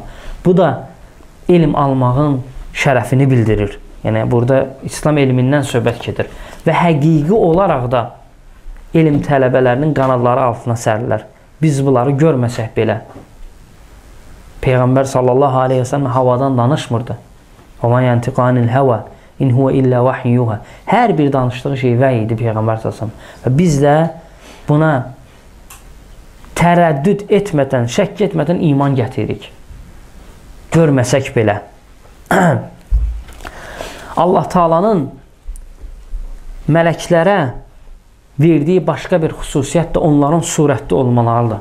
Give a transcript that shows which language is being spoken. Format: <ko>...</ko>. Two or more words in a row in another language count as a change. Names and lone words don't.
<az>Bu da elm almağın şərəfini bildirir. Yəni, burada İslam elmindən söhbət gedir. Və həqiqi olaraq da elm tələbələrinin qanadları altına sərirlər. Biz bunları görməsək belə. Peyğəmbər</az> <ar>صلى الله عليه وسلم</ar> <az>havadan danışmırdı.</az> <ar>وَمَا يَنْتِقَ عَنِ الْهَوَى اِنْ هُوَ إِلَّا وَحْيُّهَا.</ar> <az>Hər bir danışdığı şey vəhy idi Peyğəmbər</az> <ar>صلى الله عليه وسلم.</ar> <az>Və biz də buna tərəddüd etmədən, şəkk etmədən iman gətiririk. Görməsək belə. Allah Teala'nın mələklərə verdiyi başqa bir xüsusiyyət də onların surətli olmalarıdır.</az>